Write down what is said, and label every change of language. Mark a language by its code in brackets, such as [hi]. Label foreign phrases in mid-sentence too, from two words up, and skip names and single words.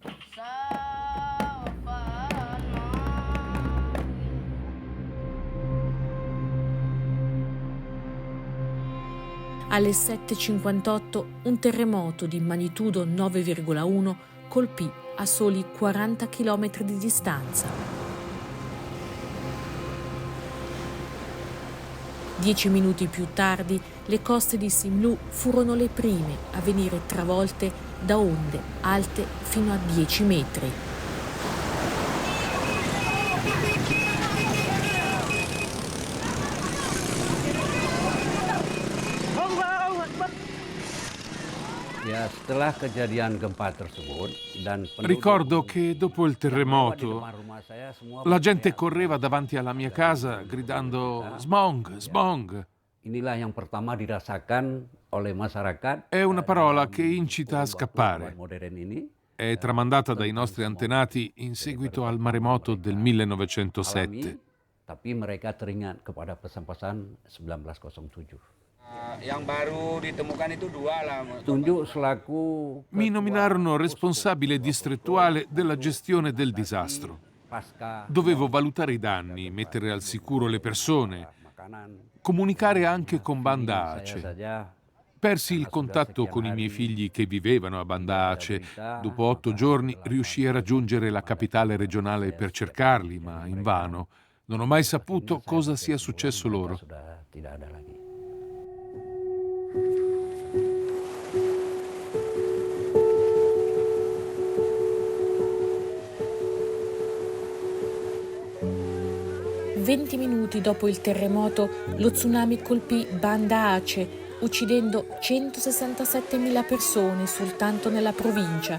[it] Alle 7:58 un terremoto di magnitudo 9,1 colpì a soli 40 km di distanza. 10 minuti più tardi, le coste di Simlu furono le prime a venire travolte da onde alte fino a 10 metri. [id] Ya, setelah kejadian gempa tersebut dan [it] Ricordo che dopo il terremoto la gente correva davanti alla mia casa gridando "Smog, smog". [id] inilah yang pertama dirasakan oleh masyarakat. [it] È una parola che incita a scappare. [id] Modern ini [it] È tramandata dai nostri antenati in seguito al maremoto del 1907. [id] tapi mereka teringat kepada pesan-pesan 1907. Yang baru ditemukan itu dua lah. Tunjuk selaku [it] Mi nominarono responsabile distrettuale della gestione del disastro. [id] pasca [it] Dovevo valutare i danni, mettere al sicuro le persone, comunicare anche con Banda [id] saya Aceh. saja [it] Persi il contatto con i miei figli che vivevano a Banda Aceh. Dopo 8 giorni riuscii a raggiungere la capitale regionale per cercarli, ma invano. Non ho mai saputo cosa sia successo loro. [id] sudah tidak ada lagi. [it] Venti minuti dopo il terremoto, lo tsunami colpì Banda Aceh, uccidendo 167.000 persone soltanto nella provincia.